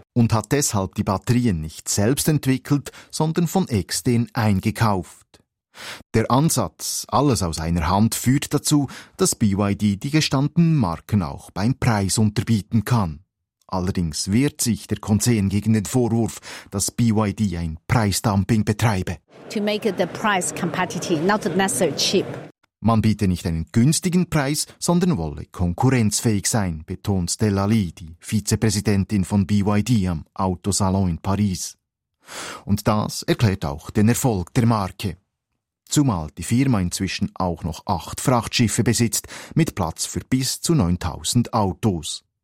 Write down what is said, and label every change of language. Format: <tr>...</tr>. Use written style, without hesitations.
<de>Und hat deshalb die Batterien nicht selbst entwickelt, sondern von extern eingekauft. Der Ansatz «alles aus einer Hand» führt dazu, dass BYD die gestandenen Marken auch beim Preis unterbieten kann. Allerdings wehrt sich der Konzern gegen den Vorwurf, dass BYD ein Preisdumping betreibe.</de> <en>To make the price competitive, not necessarily cheap.</en> <de>Man biete nicht einen günstigen Preis, sondern wolle konkurrenzfähig sein, betont Stella Li, die Vizepräsidentin von BYD am Autosalon in Paris. Und das erklärt auch den Erfolg der Marke. Zumal die Firma inzwischen auch noch 8 Frachtschiffe besitzt, mit Platz für bis zu 9'000 Autos.</de>